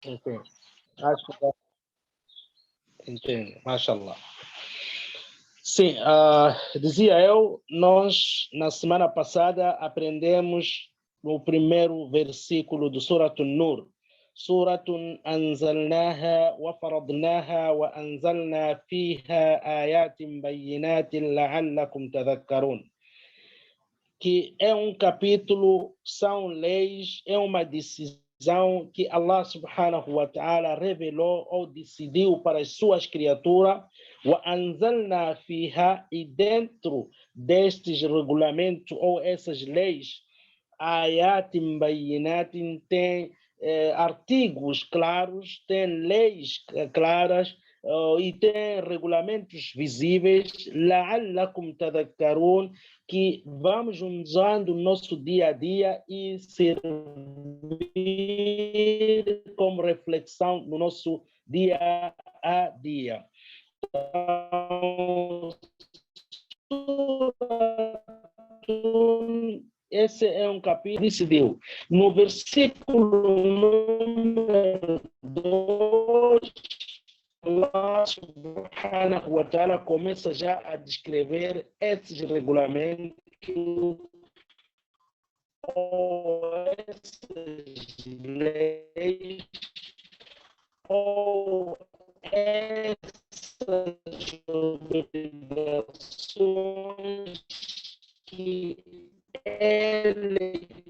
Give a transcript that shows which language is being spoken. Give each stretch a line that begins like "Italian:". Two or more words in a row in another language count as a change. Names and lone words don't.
Portuguese: Entendo. Acho que entendo. Mashallah. Sim, dizia eu, nós na semana passada aprendemos o primeiro versículo do Surat An-Nur.
Arabic: سورة أنزلناها وفرضناها وأنزلنا فيها آيات بينات لعلكم تذكرون.
Portuguese: Que é um capítulo, são leis, é uma decisão que Allah
Arabic: سبحانه وتعالى
Portuguese: revelou ou decidiu para as suas criaturas.
Arabic: وَأَنزَلْنَا فِيهَا,
Portuguese: e dentro destes regulamentos ou essas leis,
Arabic: آيات بينات,
Portuguese: tem artigos claros, tem leis claras e tem regulamentos visíveis,
Arabic: لَعَلَّكُمْ تَذَكَّرُونَ,
Portuguese: que vamos usando no nosso dia a dia e servir como reflexão no nosso dia a dia. Esse é um capítulo que decidiu. No versículo número 2, Allah
Arabic: سبحانه وتعالى
Portuguese: começa já a descrever esses regulamentos ou essas leis ou essas obrigações que ele